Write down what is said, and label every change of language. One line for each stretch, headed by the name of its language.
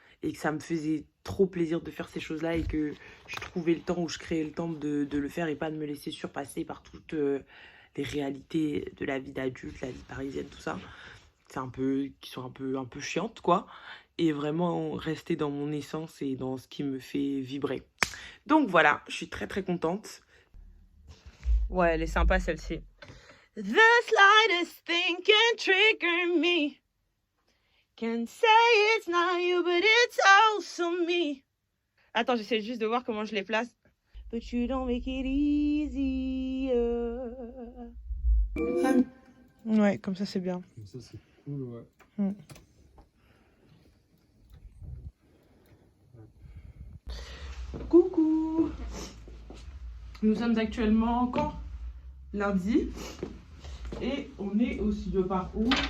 French: Et que ça me faisait trop plaisir de faire ces choses-là et que je trouvais le temps ou je créais le temps de le faire et pas de me laisser surpasser par toutes les réalités de la vie d'adulte, la vie parisienne, tout ça. C'est qui sont un peu chiantes, quoi. Et vraiment rester dans mon essence et dans ce qui me fait vibrer. Donc voilà, je suis très contente. Ouais, elle est sympa celle-ci.
English: The slightest thing can trigger me. Can say it's not you, but it's also me.
French: Attends, j'essaie juste de voir comment je les place.
English: But you don't make it easier.
French: Ouais, comme ça c'est bien. Comme ça c'est cool, ouais. Nous sommes actuellement quand? Lundi. Et on est au studio par où?